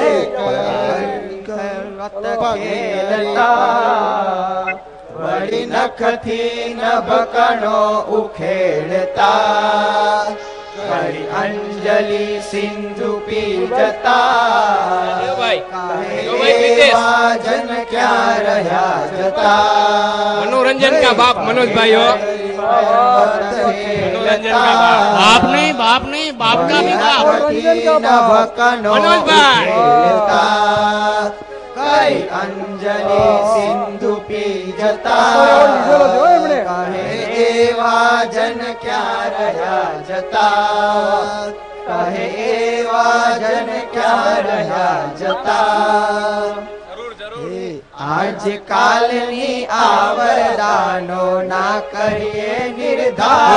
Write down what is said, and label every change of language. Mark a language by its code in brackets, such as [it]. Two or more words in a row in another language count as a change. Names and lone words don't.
[gu] વળી નખથી નભકણો ઉખેડતા કરી અંજલિ સિંધુ પી જતા જન ક્યાં રહ્યા જતા [hi] मनोरंजन का बाप मनोज भाई हो मनोरंजन का बाप बाप नहीं बाप का भी बाप मनोज भाई [gu] કઈ અંજલિ સિંધુ પી જતા કહે એવા જન ક્યાં રહ્યા જતા કહે એવા જન ક્યાં રહ્યા જતા આજ કાલની આવરદાનો ના કરીએ નિર્ધાર